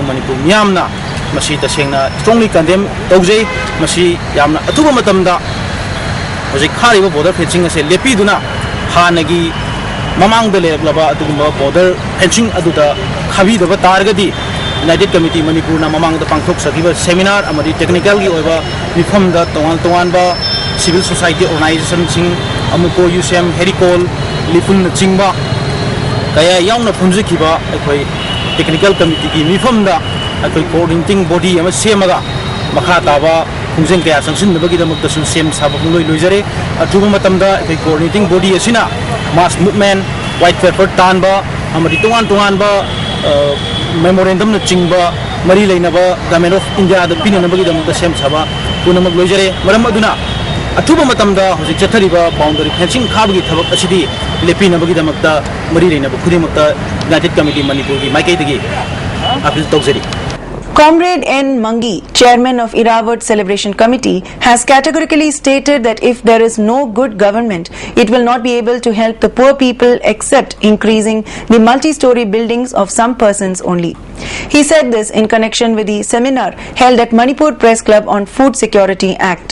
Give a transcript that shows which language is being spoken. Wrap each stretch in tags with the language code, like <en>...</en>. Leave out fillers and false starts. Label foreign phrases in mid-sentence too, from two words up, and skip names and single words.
<mni>Manipur miyamna masi tasengna</mni> <en>strongly condemn</en> <mni>tawjei masi yamna athuba matamda hojik khariba</mni> <en>border fencing</en> <mni>ase lepiduna hanagi mamang da leglaba adugumba</mni> <en>border fencing</en> <mni>aduda khabi daba targadi United Committee Manipur na mamang da pangthok sakiba seminar amadi technical gi oiba mifam da tongan ba</mni> <en>civil society organization</en> <mni>sing amuko UCM Hericol Lipun Chingba kaya yauna phumjikiba akhoi</mni> <en>technical committee</en> <mni>ki mifamda akhoi</mni> <en>coordinating body</en> <mni>ama semaga makha taba khungjeng kaya sangsin bagi damak ta sem saba loi loijare atuba matamda akhoi</mni> <en>coordinating body</en> <mni>asina</mni> <en>mass movement white paper</en> <mni>tanba amadi tungan ba memorandum na chingba mari leinaba</mni> <en>government of India</en> <mni>da pinana bagi damak ta sem saba punamak loijare maram aduna atuba matamda hoji chathariba</mni> <en>boundary fencing</en> <mni>khabagi thabak asidi lepina bagi damakta mari reina khudimakta United Committee Manipur gi maikai dagi appeal tawjari.</mni> <en>Comrade N. Mangi, chairman of Irawat Celebration Committee, has categorically stated that if there is no good government, it will not be able to help the poor people except increasing the multi-story buildings of some persons only. He said this in connection with the seminar held at Manipur Press Club on Food Security Act.</en>